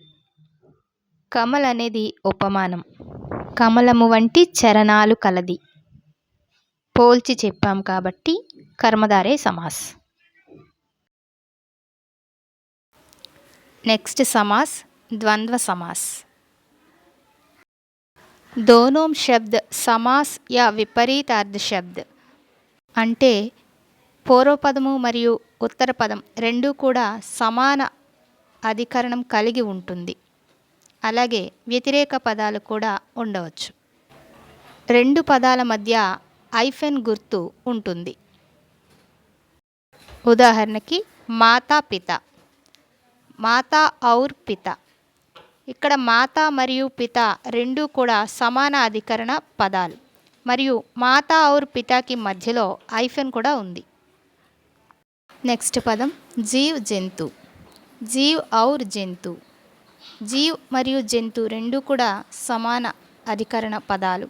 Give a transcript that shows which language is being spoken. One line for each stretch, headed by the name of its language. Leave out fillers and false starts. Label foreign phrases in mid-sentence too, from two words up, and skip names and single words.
Telugu: కమల్ అనేది ఉపమానం. కమలము వంటి చరణాలు కలది, పోల్చి చెప్పాం కాబట్టి
Hindi: कर्मधारय समास.
Telugu: నెక్స్ట్ సమాస్
Hindi: द्वंद्व समास. दोनों शब्द समास या विपरीतार्थ शब्द
Telugu: అంటే పూర్వపదము మరియు ఉత్తర పదం రెండూ కూడా సమాన అధికరణం కలిగి ఉంటుంది. అలాగే వ్యతిరేక పదాలు కూడా ఉండవచ్చు. 2 పదాల మధ్య ఐఫెన్ గుర్తు ఉంటుంది. ఉదాహరణకి
Hindi: माता पिता, माता और पिता.
Telugu: ఇక్కడ మాతా మరియు పిత రెండూ కూడా సమాన అధికరణ పదాలు మరియు
Hindi: माता और
Telugu: పితాకి మధ్యలో ఐఫెన్ కూడా ఉంది. నెక్స్ట్ పదం
Hindi: जीव जंतु. जीव और जंतु.
Telugu: జీవ్ మరియు జంతు రెండూ కూడా సమాన అధికరణ పదాలు.